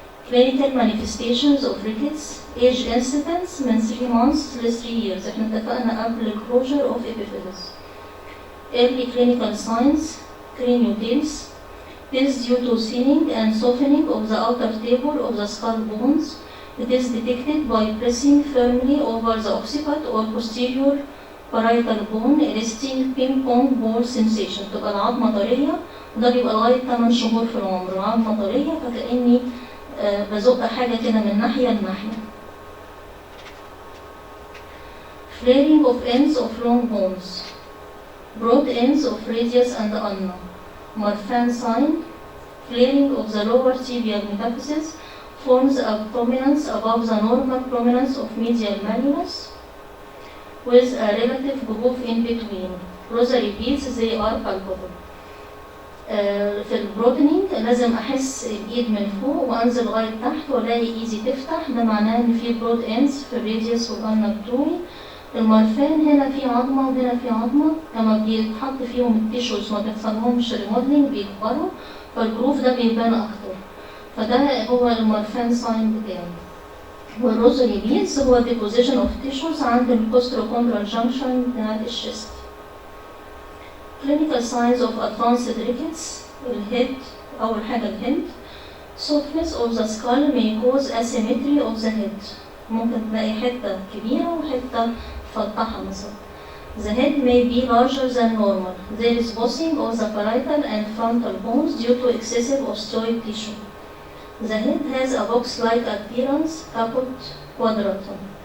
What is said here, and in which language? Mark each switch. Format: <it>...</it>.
<en>Clinical manifestations of rickets, age incidence من 3 months ل 3 years.</en> <ar>احنا اتفقنا قبل</ar> <en>closure of epiphysis. Early clinical signs, craniotails, this due to thinning and softening of the outer table of the skull bones. It is detected by pressing firmly over the occiput or posterior parietal bone, eliciting ping pong ball sensation.</en> <ar>تبقى العظمة طرية، وده بيبقى لغاية 8 شهور في العمر. العظمة طرية فكأني بزق حاجة كده من ناحية لناحية.</ar> <en>Flaring of ends of long bones, broad ends of radius and ulna. Marfan sign, flaring of the lower tibial metaphysis forms a prominence above the normal prominence of medial malleolus with a relative groove in between. Rosary beads, they are palpable.</en> <ar>في البروتنينج لازم احس الايد من فوق وانزل لغايه تحت والاقي ايدي تفتح، ده معناه ان في برود اندز في الراديوس والالنا بتوعي. المرفان هنا في عظمه وهنا في عظمه، لما بيتحط فيهم التيشوز ما بيحصلهمش ريموديلنج بيكبروا، فالجروف ده بيبان اكتر، فده هو المرفان ساين بتاعي. والروزري بيدز هو ديبوزيشن اوف تيشوز عند الكوستروكوندرال جانكشن بتاعت الشيست.</ar> <en>Clinical signs of advanced rickets,</en> <ar>الهيد، أول حاجة الهيد.</ar> <en>Softness of the skull may cause asymmetry of the head.</en> <ar>ممكن تلاقي حتة كبيرة وحتة مفتحة مثلا.</ar> <en>The head may be larger than normal. There is bossing of the parietal and frontal bones due to excessive osteoid tissue. The head has a box-like appearance, caput quadratum.</en>